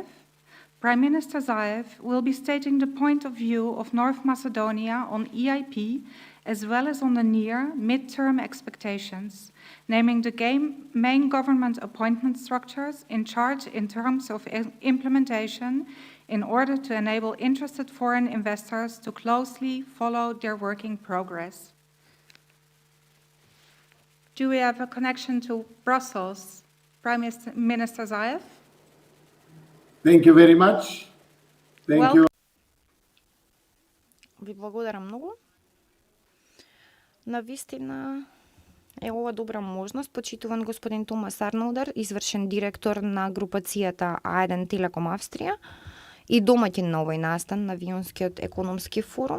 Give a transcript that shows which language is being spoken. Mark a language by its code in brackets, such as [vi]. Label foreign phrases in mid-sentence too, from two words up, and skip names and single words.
[en] Prime Minister Zaev will be stating the point of view of North Macedonia on EIP, as well as on the near mid-term expectations, naming the main government appointment structures in charge in terms of implementation in order to enable interested foreign investors to closely follow their working progress. Do we have a connection to Brussels? Prime Minister Zaev? Thank you very much. Thank you. [mk] Ви благодарам многу. Навистина е ова добра можност. Почитуван господин Томас Арнолдер, извршен директор на групацијата А1 Телеком Австрија и домаќин на овој настан на Виенскиот економски форум.